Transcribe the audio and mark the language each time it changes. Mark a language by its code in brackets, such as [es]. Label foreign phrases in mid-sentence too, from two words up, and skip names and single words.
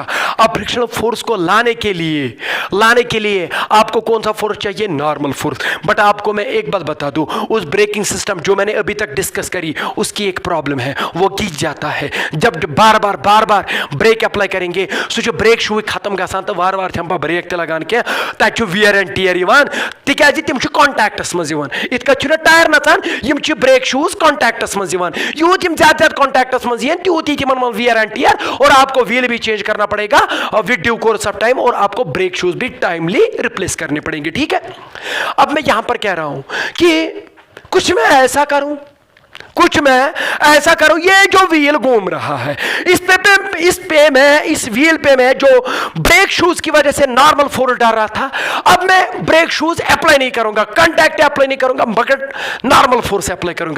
[hi] अब फ्रिक्शनल फोर्स को लाने के लिए आपको कौन सा फोर्स चाहिए? नॉर्मल फोर्स। बट आपको मैं एक बात बता दूं, उस ब्रेकिंग सिस्टम जो मैंने अभी तक डिस्कस करी उसकी एक प्रॉब्लम है, वो गिर जाता है जब बार बार ब्रेक अप्लाई करेंगे। [ks] सो जो ब्रेक शू खत्म गसान तो बार हम ब्रेक लगान के तक [en] wear and tear [ks] तिकाज तिम कॉन्टैक्टस मज इत टायर नचान, यम ब्रेक शूज कॉन्टैक्टस मज यूत ज्यादा कॉन्टैक्टस मज त्यूत तिमन [en] wear and tear, [hi] और आपको व्हील भी चेंज करना पड़ेगा [en] with due course of time, [hi] और आपको ब्रेक शूज भी टाइमली रिप्लेस करने पड़ेंगे। ठीक है, अब मैं यहां पर कह रहा हूं कि कुछ मैं ऐसा करूं, ये जो व्हील घूम रहा है इस व्हील पे मैं जो ब्रेक शूज की वजह से नॉर्मल फोर्स डाल रहा था, अब मैं ब्रेक शूज अप्लाई नहीं करूंगा, कांटेक्ट अप्लाई नहीं करूंगा, मगर नॉर्मल फोर्स अप्लाई करूंगा।